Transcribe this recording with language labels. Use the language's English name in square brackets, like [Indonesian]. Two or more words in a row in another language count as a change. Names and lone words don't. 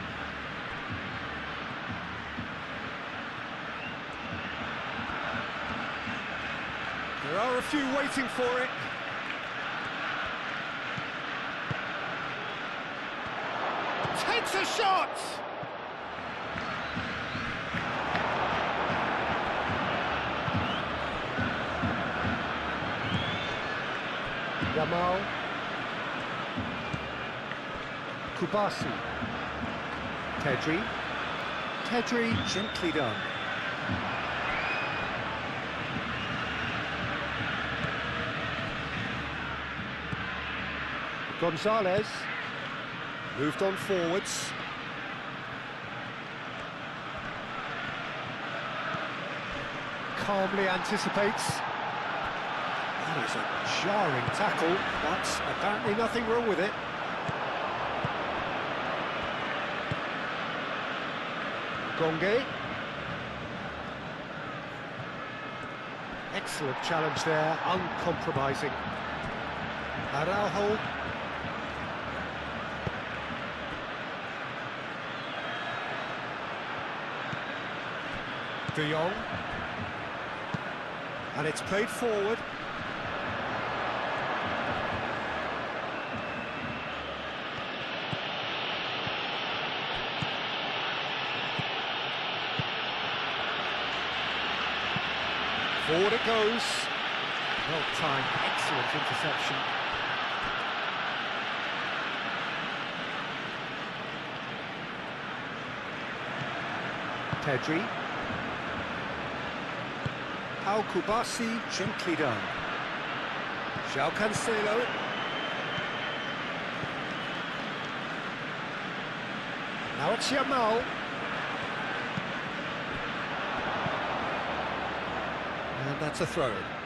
[English] There are a few waiting for it. Takes a shot! Yamal. Kubasi. Pedri. Pedri, gently done. Gonzalez. Moved on forwards. Calmly anticipates. That is a jarring tackle, but apparently nothing wrong with it. Gonge. Excellent challenge there, uncompromising. Araujo. De Jong. And it's played forward. Forward it goes. Well timed, excellent interception. Pedri. Pau Kubasi, gently done. João Cancelo. Now it's Yamal. And that's a throw.